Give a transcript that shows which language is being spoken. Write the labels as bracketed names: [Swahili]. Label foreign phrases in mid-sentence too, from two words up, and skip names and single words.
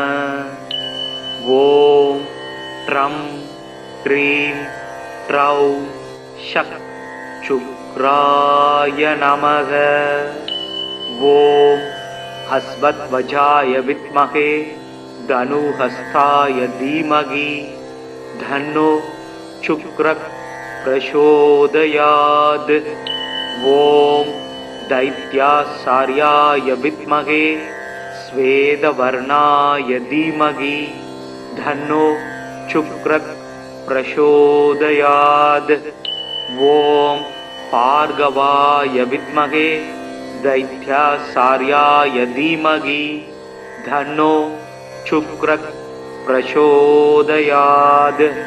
[Sanskrit] ॐ ड्रं क्रीं ड्रौ षक् शुक्राय नमः. ॐ अश्वध्वजाय विद्महे धनुर्हस्ताय धीमहि तन्नो शुक्रः प्रचोदयात्. ஓம் दैत्यासार्याय विद्महे स्वेदवर्णाय धीमहि धन्नो शुक्रः प्रचोदयात्. ॐ भार्गवाय विद्महे दैत्यासार्याय धीमहि धन्नो शुक्रः प्रचोदयात्.